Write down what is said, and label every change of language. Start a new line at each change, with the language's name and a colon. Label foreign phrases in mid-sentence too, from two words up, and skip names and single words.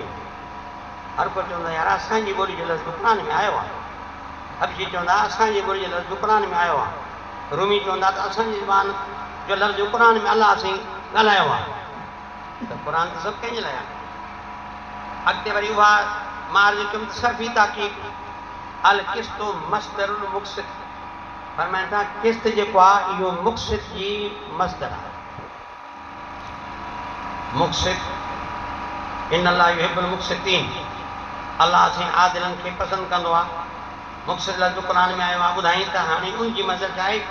Sindhi: हर को चवंदो यार असांजी ॿोली जो लफ़्ज़ क़ुर में आयो आहे। हबशी चवंदा असांजी ॿोली जो लफ़्ज़ क़ुर में आयो आहे। रूमी चवंदा त असांजी ज़बान जो लफ़्ज़ क़ुर में अलाह सां ॻाल्हायो आहे। त क़ुर त सभु कंहिंजे लाइ आहे। अॻिते वरी उहा मां चयुमि त सर्फ़ी ताक़ीक़
Arabic: القسط مصدر المقسط,
Sindhi: फरमाइनि था क़िस्त जेको आहे इहो मुक़सिद जी मस्दर आहे। मुक़सिद
Arabic: إن الله يحب المقسطين,
Sindhi: अलाह साईं आदिलनि खे पसंदि कंदो आहे। मुक़सिद लफ़्ज़ क़ुर में आयो आहे। ॿुधाई त हाणे उनजी मस्दर छा आहे?